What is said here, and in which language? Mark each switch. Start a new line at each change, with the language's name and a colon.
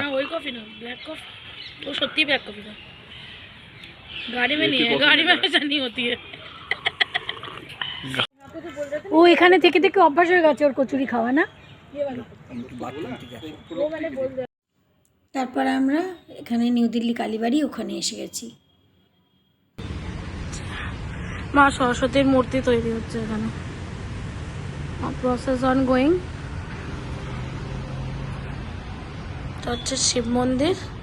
Hindi: हाँ वही कॉफी ना, ब्लैक कॉफी। वो सत्ती ब्लैक कॉफी था। गाड़ी में नहीं है, गाड़ी में ऐसा नहीं होती है।
Bangla: ও এখানে থেকে থেকে অভ্যাস হয়ে গেছে ওর কচুরি খাওয়া না।
Hindi: ये वाला वो मैंने बोल दिया।
Bangla: তারপর আমরা এখানে নিউ দিল্লি কালীবাড়ি ওখানে এসে গেছি। মা সরস্বতীর মূর্তি তৈরি হচ্ছে এখানে,
English: Process on going.
Bangla: এটা হচ্ছে শিব মন্দির।